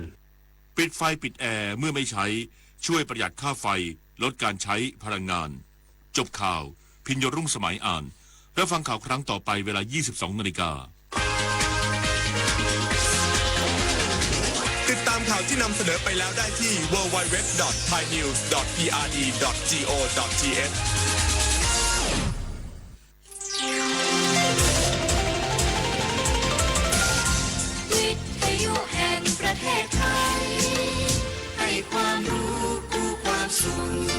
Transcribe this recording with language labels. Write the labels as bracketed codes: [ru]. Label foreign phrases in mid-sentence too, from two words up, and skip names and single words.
[th] ปิดไฟปิดแอร์เมื่อไม่ใช้ช่วยประหยัดค่าไฟลดการใช้พลังงานจบข่าวพิญโยรุ่งสมัยอ่านรับฟังข่าวครั้งต่อไปเวลา 22:00 น. ติดตามข่าวที่นำเสนอไปแล้วได้ที่ www.thainews.prd.go.th วิทยุแห่งประเทศไทยให้ความรู้คู่ความสุข